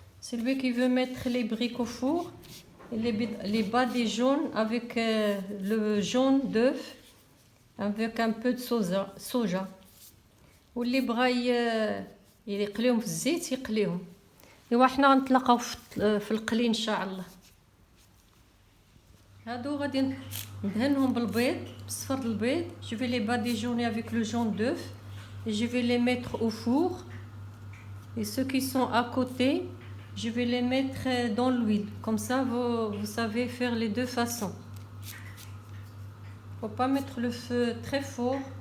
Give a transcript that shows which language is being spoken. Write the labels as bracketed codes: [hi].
[fr] celui qui veut mettre les briques au four, les bas des jaunes avec le jaune d'œuf avec un peu de soja. [ar] واللي بغا يقليهم في الزيت يقليهم. ايوا حنا غنتلاقاو في القلي ان شاء الله. هادو غادي ندهنهم بالبيض بصفر البيض. [fr] je vais les badigeonner avec le jaune d'œuf et je vais les mettre au four. Et ceux qui sont à côté, je vais les mettre dans l'huile. Comme ça vous savez faire les deux façons. Faut pas mettre le feu très fort.